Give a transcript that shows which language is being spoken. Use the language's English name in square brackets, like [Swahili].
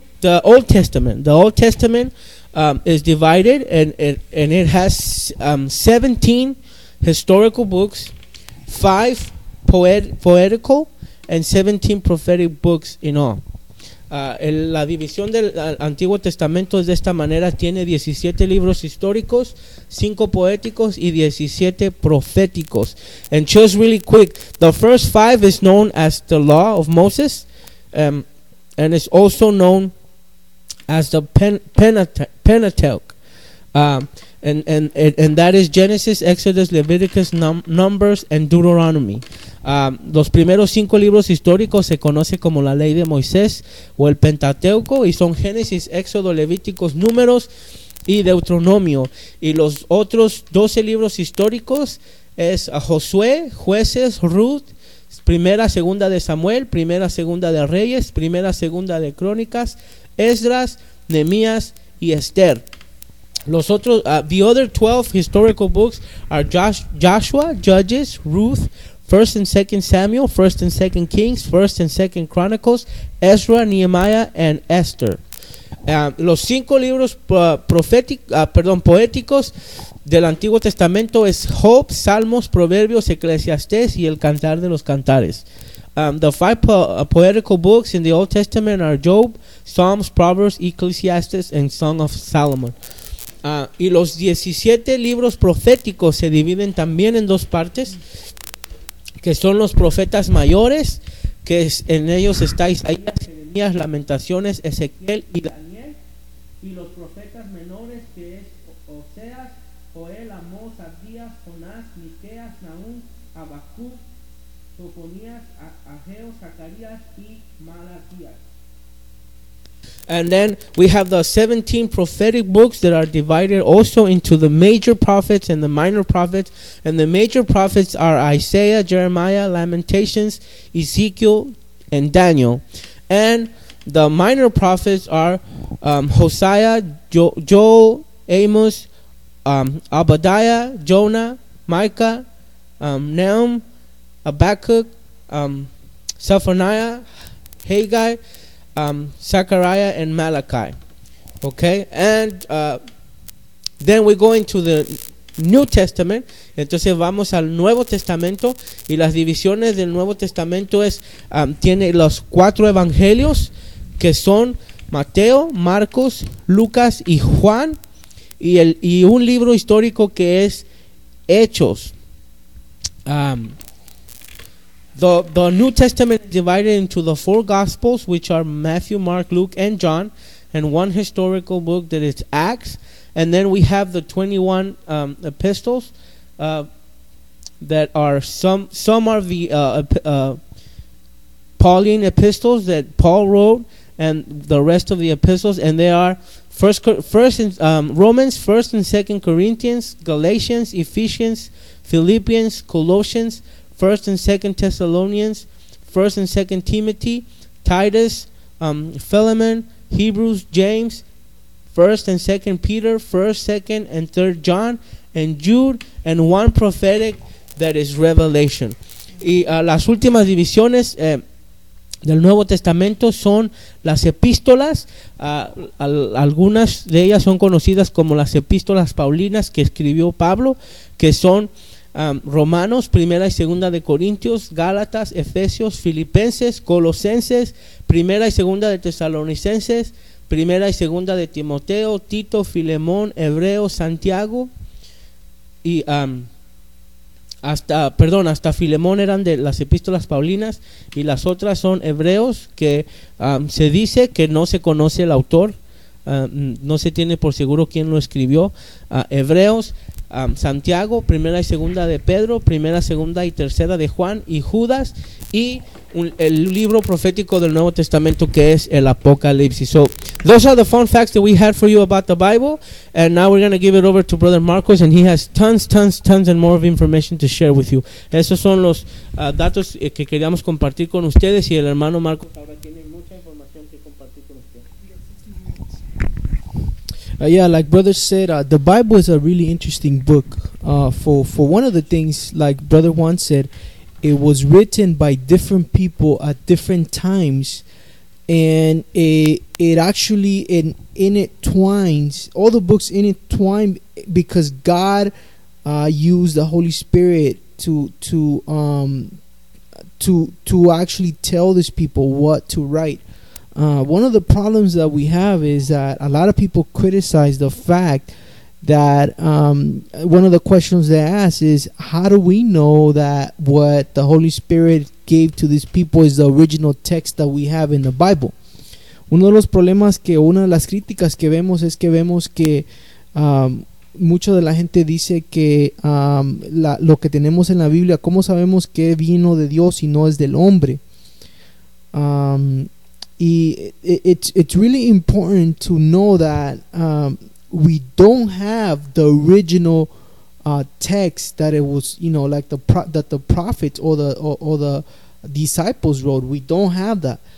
[English] The Old Testament is divided, and it has 17 historical books, 5 poetical, and 17 prophetic books in all. [Spanish] La división del Antiguo Testamento es de esta manera: tiene 17 libros históricos, 5 poéticos y 17 proféticos. [English] And just really quick, the first 5 is known as the Law of Moses, and it's also known as the Pentateuch. And that is Genesis, Exodus, Leviticus, Numbers, and Deuteronomy. [Spanish] Los primeros 5 libros históricos se conoce como la Ley de Moisés o el Pentateuco, y son Génesis, Éxodo, Levíticos, Números y Deuteronomio. Y los otros 12 libros históricos es Josué, Jueces, Ruth, Primera, Segunda de Samuel, Primera, Segunda de Reyes, Primera, Segunda de Crónicas, Esdras, Nehemías y Esther. Los otros, [English] the other 12 historical books are Joshua, Judges, Ruth, 1st and 2nd Samuel, 1st and 2nd Kings, 1st and 2nd Chronicles, Ezra, Nehemiah, and Esther. [Spanish] Los 5 libros poéticos del Antiguo Testamento es Job, Salmos, Proverbios, Eclesiastés y el Cantar de los Cantares. [English] The 5 poetical books in the Old Testament are Job, Psalms, Proverbs, Ecclesiastes, and Song of Solomon. [Spanish] Y los 17 libros proféticos se dividen también en dos partes, que son los profetas mayores, que es, en ellos está Isaías, Jeremías, Lamentaciones, Ezequiel y Daniel, y los profetas menores, que es Oseas, Joel, Amós, Abdías, Jonás, Miqueas, Nahum, Habacuc, Sofonías, Ageo, Zacarías y Malaquías. [English] And then we have the 17 prophetic books that are divided also into the major prophets and the minor prophets. And the major prophets are Isaiah, Jeremiah, Lamentations, Ezekiel, and Daniel. And the minor prophets are Hosea, Joel, Amos, Obadiah, Jonah, Micah, Nahum, Habakkuk, Zephaniah, Haggai, Zechariah, and Malachi. Okay, and then we go into the New Testament. [Spanish] Entonces vamos al Nuevo Testamento, y las divisiones del Nuevo Testamento es tiene los 4 evangelios, que son Mateo, Marcos, Lucas y Juan, y un libro histórico que es Hechos. [English] The New Testament is divided into the four Gospels, which are Matthew, Mark, Luke, and John, and one historical book that is Acts. And then we have the 21 epistles that are some are the Pauline epistles that Paul wrote, and the rest of the epistles, and they are Romans, 1st and 2nd Corinthians, Galatians, Ephesians, Philippians, Colossians, 1st and 2nd Thessalonians, 1st and 2nd Timothy, Titus, Philemon, Hebrews, James, 1st and 2nd Peter, 1st, 2nd, and 3rd John, and Jude, and one prophetic that is Revelation. [Spanish] Y las últimas divisiones del Nuevo Testamento son las epístolas. Algunas de ellas son conocidas como las epístolas paulinas que escribió Pablo, que son Romanos, Primera y Segunda de Corintios, Gálatas, Efesios, Filipenses, Colosenses, Primera y Segunda de Tesalonicenses, Primera y Segunda de Timoteo, Tito, Filemón, Hebreo, Santiago, y hasta Filemón eran de las epístolas paulinas, y las otras son Hebreos, que se dice que no se conoce el autor, no se tiene por seguro quién lo escribió. Hebreos, Santiago, Primera y Segunda de Pedro, Primera, Segunda y Tercera de Juan y Judas, y el libro profético del Nuevo Testamento que es el Apocalipsis. [English] So those are the fun facts that we had for you about the Bible, and now we're going to give it over to Brother Marcos, and he has tons and more of information to share with you. [Spanish] Esos son los datos que queríamos compartir con ustedes, y el hermano Marcos ahora tiene mucha información que compartir con ustedes. [English] Yeah, like Brother said, the Bible is a really interesting book. For one of the things, like Brother Juan said, it was written by different people at different times, and it actually intertwines all the books intertwine, because God used the Holy Spirit to actually tell these people what to write. One of the problems that we have is that a lot of people criticize the fact that one of the questions they ask is, how do we know that what the Holy Spirit gave to these people is the original text that we have in the Bible? [Spanish] Uno de los problemas, que una de las críticas que vemos, es que vemos que mucho de la gente dice que lo que tenemos en la Biblia, ¿cómo sabemos que vino de Dios y no es del hombre? [English] Y it's really important to know that we don't have the original text that it was, you know, like that the prophets or the disciples wrote. We don't have that.